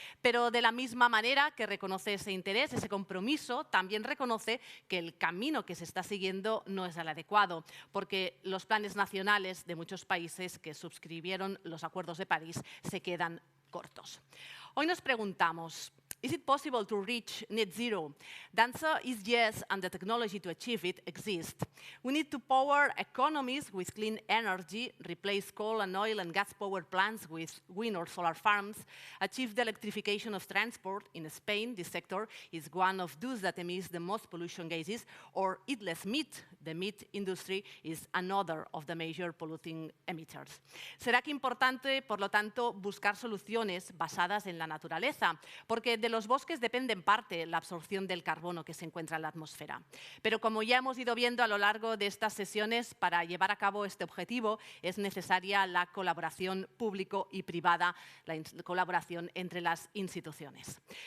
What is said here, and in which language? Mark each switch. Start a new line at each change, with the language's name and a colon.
Spanish: Pero de la misma manera que reconoce ese interés, ese compromiso, también reconoce que el camino que se está siguiendo no es el adecuado, porque los planes nacionales de muchos países que suscribieron los acuerdos de París se quedan cortos. Hoy nos preguntamos,
English: is it possible to reach net zero? The answer is yes, and the technology to achieve it exists. We need to power economies with clean energy, replace coal and oil and gas power plants with wind or solar farms, achieve the electrification of transport. In Spain, this sector is one of those that emits the most pollution gases, or eat less meat. The meat industry is another of the major polluting emitters.
Spanish: Será que importante, por lo tanto, buscar soluciones basadas en la naturaleza, porque de los bosques depende en parte la absorción del carbono que se encuentra en la atmósfera. Pero como ya hemos ido viendo a lo largo de estas sesiones, para llevar a cabo este objetivo es necesaria la colaboración público y privada, la colaboración entre las instituciones.